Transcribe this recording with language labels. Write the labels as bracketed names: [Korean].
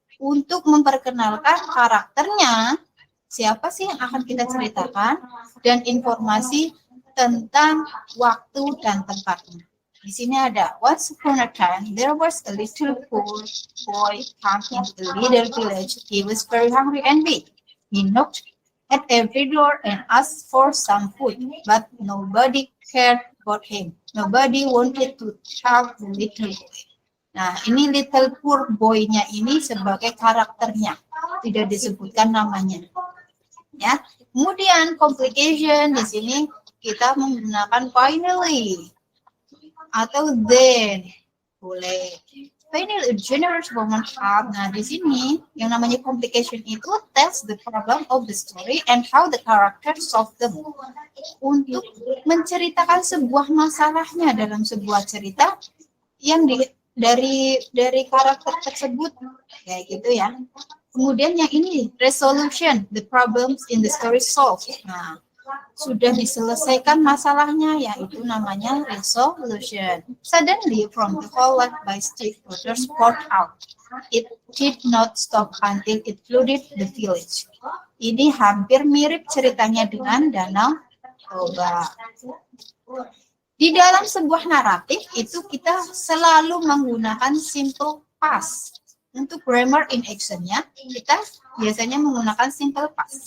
[Indonesian] Untuk memperkenalkan karakternya, siapa sih yang akan kita ceritakan dan informasi tentang waktu dan tempatnya. Di sini ada [English] Once upon a time there was a little poor boy come into a little village. He was very hungry and weak. He knocked at every door and asked for some food, but nobody cared about him. Nobody wanted to help the little boy. [Indonesian] Nah, ini little poor boy-nya ini sebagai karakternya, tidak disebutkan namanya. Ya, kemudian complication di sini kita menggunakan finally atau then, boleh. [English] Finally, a generous woman help. [Indonesian] Nah, di sini yang namanya [English] complication itu tells the problem of the story and how the character solve them. [Indonesian] Untuk menceritakan sebuah masalahnya dalam sebuah cerita yang dari karakter tersebut, kayak gitu ya. Kemudian yang ini [English] resolution, the problems in the story solved. [Indonesian] Nah, sudah diselesaikan masalahnya, yaitu namanya resolution. [English] Suddenly, from the whole lot by stick waters poured out. It did not stop until it flooded the village. [Indonesian] Ini hampir mirip ceritanya dengan Danau Toba. Di dalam sebuah naratif itu kita selalu menggunakan simple past. Untuk grammar in action-nya, kita biasanya menggunakan simple past.